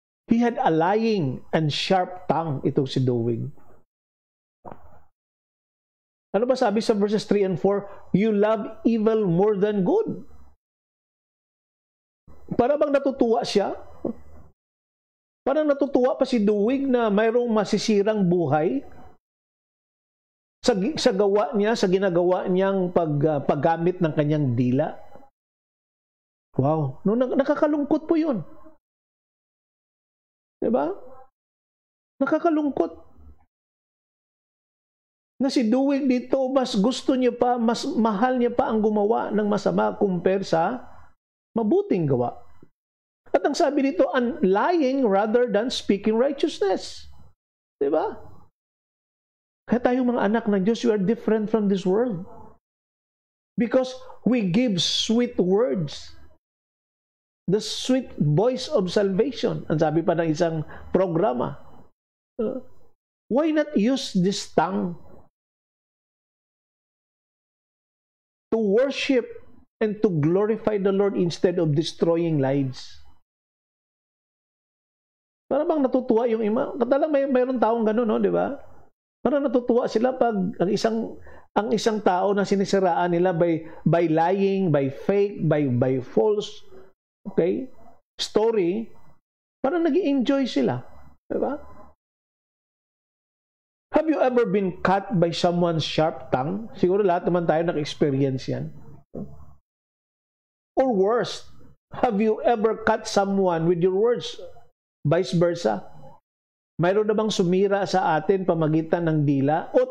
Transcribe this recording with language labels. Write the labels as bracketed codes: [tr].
[en] He had a lying and sharp tongue, [tl] ito si Doeg. Ano ba sabi sa verses 3 and [en] 4? You love evil more than good. [tl] Para bang natutuwa siya? Parang natutuwa pa si Doeg na mayroong masisirang buhay sa gawa niya, sa ginagawa niyang paggamit ng kanyang dila. Wow, nakakalungkot po 'yun. 'Di ba? Nakakalungkot. Na si Doeg dito, mas gusto niya pa, mas mahal niya pa ang gumawa ng masama compare sa mabuting gawa. At ang sabi dito, [en] lying rather than speaking righteousness. [tl] Diba? Kaya tayong mga anak ng Diyos, [en] we are different from this world. Because we give sweet words. the sweet voice of salvation. [tl] Ang sabi pa ng isang programa. [en] Why not use this tongue to worship and to glorify the Lord instead of destroying lives? [tl] Para bang natutuwa yung ima? Katalang mayroon taong gano'n, no, di ba? Parang natutuwa sila pag ang isang tao na sinisiraan nila [en] by lying, by fake, by false, okay, story, [tl] parang nag-i-enjoy sila. Diba? [en] Have you ever been cut by someone's sharp tongue? [tl] Siguro lahat naman tayo nag-experience yan. [en] Or worse, have you ever cut someone with your words? Vice versa. [tl] Mayroon na bang sumira sa atin pamagitan ng dila?